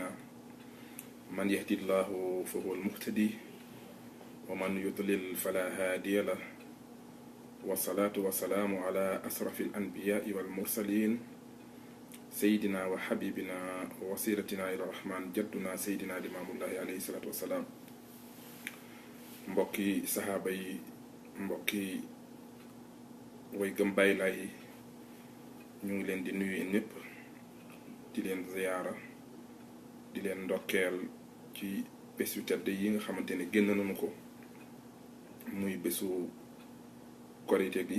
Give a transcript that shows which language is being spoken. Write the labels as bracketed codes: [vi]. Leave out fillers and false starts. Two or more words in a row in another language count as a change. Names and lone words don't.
[ar] من يهدي الله فهو المهتدي ومن يضلل فلا هادي له. والصلاة والسلام على أشرف الأنبياء والمرسلين سيدنا وحبيبنا ووسيلتنا إلى الرحمن جدنا سيدنا الإمام الله عليه الصلاة والسلام. [wo] mbokki saxaaba yi, mbokki way gëm Baay Laay yi, ñu ngi leen di nuyu ñëpp di leen ziyaara di leen ndokkeel ci bés yu tedd yi nga xamante ne génn nañu ko muy bésu korite gi.